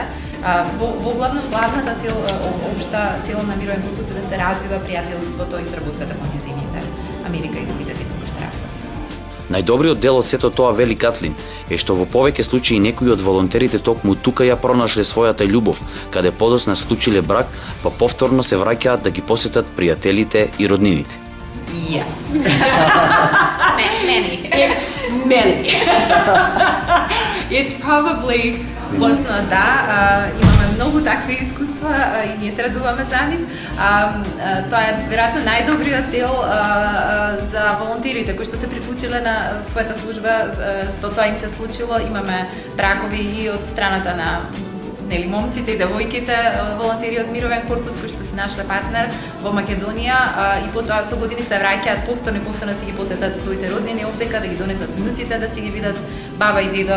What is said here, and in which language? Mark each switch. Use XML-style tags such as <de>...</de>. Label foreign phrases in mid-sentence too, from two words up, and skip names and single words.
<mk>Во главната цел, општа цел на Мировен корпус е да се развива пријателството и соработката меѓу земјите Америка и другите земји кои што работат. Најдобриот дел од сето тоа, вели Катлин, е што во повеќе случаи некои од волонтерите токму тука ја пронашле својата љубов, каде подосна склучиле брак, па повторно се враќаат да ги посетат пријателите и роднините.</mk> <en>Yes. Many. It's probably</en> <mk>Слободно, да, имаме многу такви искуства и ние се радуваме за нив. Тоа е веројатно најдобриот дел за волонтерите кои што се приклучиле на својата служба, што тоа им се случило. Имаме бракови и од страната на момците и девојките, волонтери од Мировен корпус кои што се нашле партнер во Македонија и потоа со години се враќаат повторно си ги посетат своите роднини овдека, да ги донесат внуците да си ги видат баба и дедо.</mk>